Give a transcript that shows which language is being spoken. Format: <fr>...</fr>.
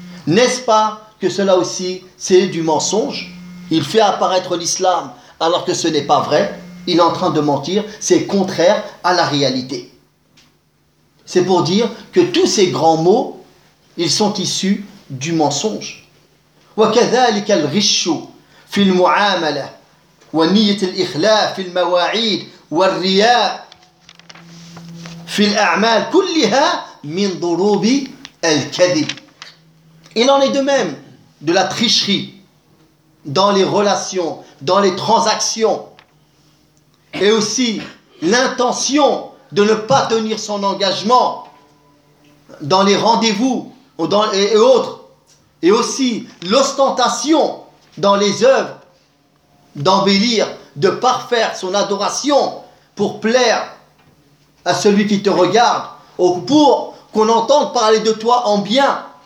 <fr>N'est-ce pas que cela aussi c'est du mensonge? Il fait apparaître l'islam alors que ce n'est pas vrai, il est en train de mentir, c'est contraire à la réalité. C'est pour dire que tous ces grands mots, ils sont issus du mensonge.</fr> <ar>وكذلك الغش في المعاملة ونية الإخلاف في المواعيد والرياء في الأعمال كلها من ضروب الكذب.</ar> <fr>Il en est de même de la tricherie dans les relations, dans les transactions, et aussi l'intention de ne pas tenir son engagement dans les rendez-vous et autres, et aussi l'ostentation dans les œuvres, d'embellir, de parfaire son adoration pour plaire à celui qui te regarde, ou pour qu'on entende parler de toi en bien.</fr>